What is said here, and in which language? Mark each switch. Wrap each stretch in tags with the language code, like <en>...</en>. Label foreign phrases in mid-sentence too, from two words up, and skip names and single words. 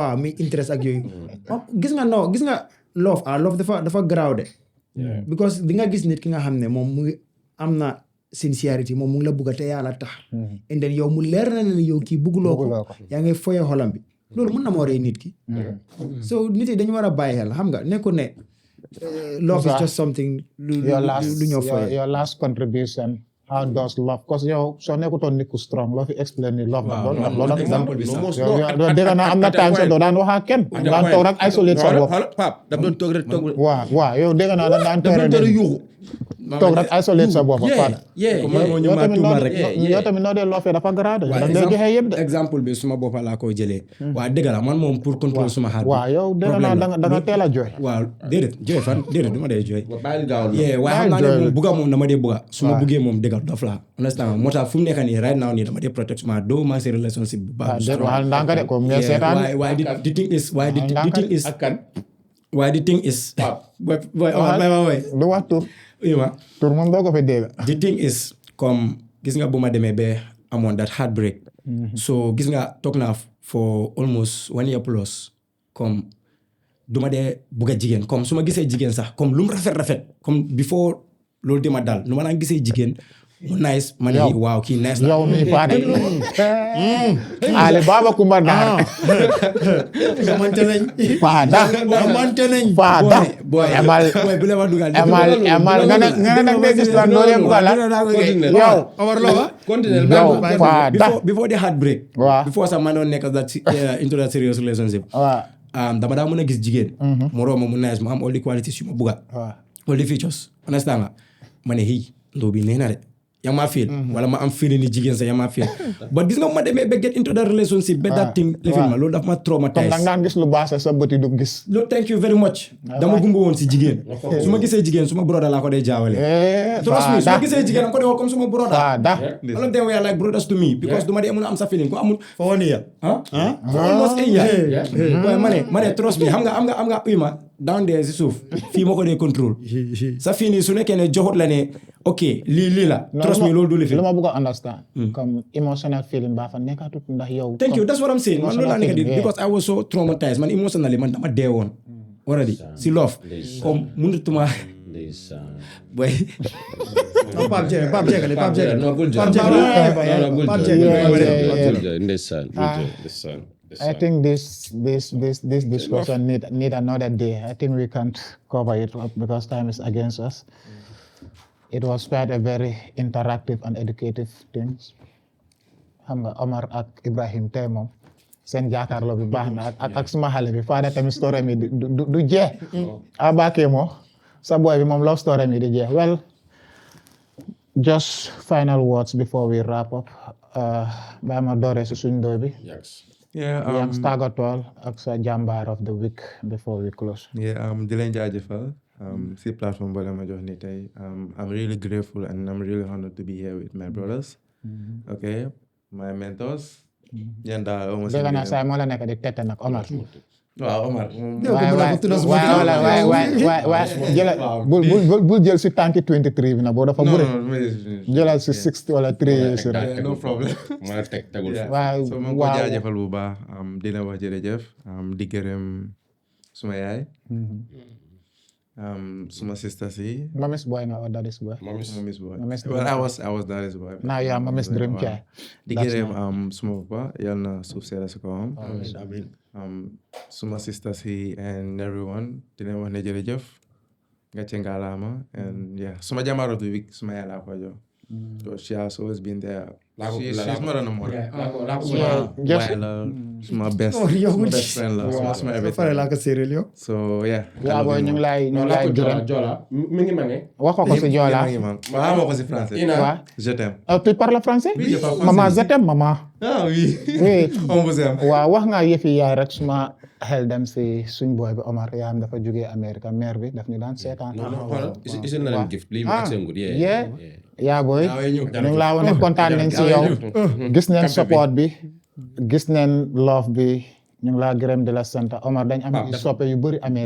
<wo>waaw mi interest ak yooyu gis nga love dafa garaaw de because di nga gis nit ki nga xam ne moom mu ngi am na sincerity moom mu ngi la bugga te yàlla tax</wo> <en>and then</en> <wo>yow mu leer na ne yow kii bugguloo ko yaa ngay foyee xolam bi loolu mun na moo rey nit ki so nit yi dañu war a bàyyi xel xam nga nekku ne</wo> <en>love is just something</en> <wo>lu ñoo foyee</wo> <en>your last contribution. How does love?</en> <wo>Because yow soo nekkutoon nit ku strong loo fi explain ni love la loolu example bi sax. dégg naa am na time sa doo daan wax ak kenn daan toog rek isolate sa bopp Pape daf doon toog rek toog. waaw yow dégg naa da daan yuuxu. toog rek isolate sa bopp yow tamit noo dee loofee dafa garaaw de da ngay joxe yëpp de exemple bi suma boppa laa koy jëlee waa dëgg la man moom</wo> <fr>pour contrôler</fr> <wo>suma xaar waaw yow dégg naa da nga teel a jooy waaw déedéet jooy fan déedéet du ma dee jooy bàyyil gaaw waaye xam naa ne moom bugga moom dama dee bugga su ma buggee moom dëggal dof la understand moo tax fu mu nekk nii</wo> <en>right now</en> <wo>nii dama dee protect suma doo maa si relationship bu baax waxal ndànk de comme ngeen seetaan</wo> <en>waaye the thing is waaye the thing is</en> <wo>du wax tur moom doo ko fi dégg the thing is comme gis nga bu ma demee ba amoon</wo> <en>that heartbreak</en> <wo>so gis nga toog naa</wo> <en>for almost 1 year plus</en> <wo>comme du ma dee bugg a jigéen comme su ma gisee jigéen sax comme lu mu rafet comme before loolu di ma dal nu ma daan gisee jigéen mu nice ma ne waaw kii nice na yow mi faade Ali Baba Kumba Naar xamante nañ faada boy bu leen ma dugal emal nga ne nag day gis lan loolu yëpp la yow Omar Lo yow faada</wo> <en>before the heartbreak</en> <wo>waaw</wo> <en>before</en> <wo>sax ma doon nekk</wo> <en>into that serious relationship</en> <wo>waaw dama daa mën a gis jigéen mu romb mu nice mu am</wo> <en>all the qualities</en> <wo>yu ma bugga</wo> <en>all the features</en> <wo>understand nga ma ne hii ndoo bi nee na de yaa ma feel wala ma am feeling ni jigéen sax yaa ma feel but gis nga ma demee ba</wo> <en>get into that relationship</en> <wo>ba</wo> <en>that thing</en> <wo>lifin ma loolu daf ma comme traumatise da nga daan gis lu baax sa bët yi du gis. loolu</wo> <en>thank you very much</en> <wo>dama gumba woon si jigéen su ma gisee jigéen suma broda laa ko dee jaawale</wo> <en>trust me</en> <wo>su ma gisee jigéen am ko dee comme suma broda</wo> <en>all of them were like brothers to me because</en> <wo>du ma dee mun a am sa feeling ko amul</wo> <en>for 1 year. almost a year</en> <wo>waaye ma ne</wo> <en>trust me</en> <wo>xam nga uy ma</wo> <en>down there</en> <wo>si suuf fii moo ko dee contrôle sa fii nii su nekkee ne joxut la ne ok lii la</wo> <en>trust me</en> <wo>loolu du lifin lu ma bëgg a understand comme</wo> <en>emotional feeling</en> <wo>baa fa nekkatut ndax yow</wo> <en>thank you that's what I'm saying man</en> <wo>loolu laa nekk di</wo> <en>because I was so traumatized man emotionally man</en> <wo>dama dee woon already si love comme mënutuma boy</wo> <en>Pape Jegale. No, good job. Pape Good Jegale. job. Ndeysaan. I think this discussion need another day. I think we can't cover it up because time is against us. It was quite a very interactive and educative thing.</en> <wo>Xam nga Omar ak Ibrahim tey moom seen jàkkaarloo bi baax na ak suma xale bi Fada tamit story mi du jeex. Abake mo sa boy bi moom love story mi di jeex.</wo> <en>Well, just final words before we wrap up.</en> <wo>Ba ma doore si suñ doy bi.</wo> <en>Yeah,</en> <wo>Yang tàggatool ak sa jàmbaar</wo> <en>of the week</en> <wo>before we close.</wo> <en>yeah,</en> <wo>di leen jaajëfal si plateforme boo leen ma jox ni tey</wo> <en>I'm really grateful and I'm really honored to be here with my brothers. Okay, my mentors.</en> <wo>Yéen daal almost. Dégg naa saa moo la nekk di tette nag Omar. waaw Omar. waaye jëlal bul jël si tànki 23 bi nag boo dafa bëri. jëlal si 60 wala 3 years rek.</wo> <en>no problem.</en> <wo>ma tegul waaw so ma ko jaajëfal bu baax dina wax jërëjëf di gërëm suma yaay. Suma sister si.</wo> <en>Mommy's boy nga or daddy's boy? Mommy's boy. Mommy's Well, boy. I was daddy's boy. Now you are mommy's dream child.</en> <wo>Di gërëm suma papa yal na suuf seeda si kawam. Suma sister si</wo> <en>and everyone</en> <wo>dina wax ne jërëjëf nga ci ngalaama and yeah suma jàmbaar</wo> <en>of the week</en> <wo>suma yaay laa ko jox.</wo> <en>So she has always been there. She's more than a mother.</en> <wo>Suma</wo> <en>best friend</en> <wo>la suma everything.</wo> <en>So yeah.</en> <wo>yaa booy ñu ngi lay gërëm. mi ngi ma ne. wax ko si Joola. ma ko si français. waaw.</wo> <fr>Je t'aime. Tu parles français? Oui, je parle français. Maman je t'aime maman. Ah oui. Oui. On vous aime.</fr> <wo>waaw wax nga yëfi yaay rek suma xel dem si suñ boy bi Omar yaayam dafa jógee Amérique mère bi daf ñu daan seetaan. Isin na leen gift lii ak seen gud yaa booy ñu ngi laa wane kontaan nañ si yow gis nañ support bi gis nañ love bi ñu ngi laa gërëm di la sant Omar dañ am soppe yu bëri Amérique</wo>